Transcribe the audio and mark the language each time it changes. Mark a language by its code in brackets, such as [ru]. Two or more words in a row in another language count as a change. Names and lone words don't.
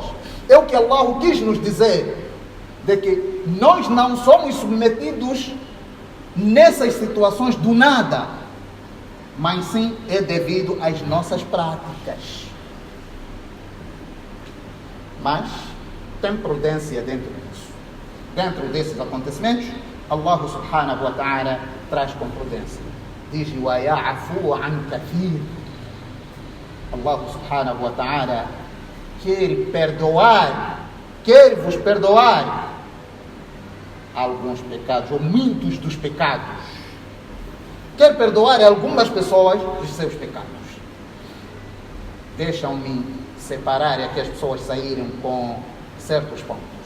[pt] É o que Allah quis nos dizer, de que nós não somos submetidos nessas situações do nada, mas sim é devido às nossas práticas. Mas tem prudência dentro disso. Dentro desses acontecimentos, [ar] الله سبحانه وتعالى [pt] traz com prudência. Diz: [ar] وَيَعْفُو عَنْ كَثِيرٍ. الله سبحانه وتعالى [pt] quer vos perdoar alguns pecados, ou muitos dos pecados. Quer perdoar algumas pessoas dos seus pecados. Deixam-me separar aqui as pessoas saírem com certos pontos.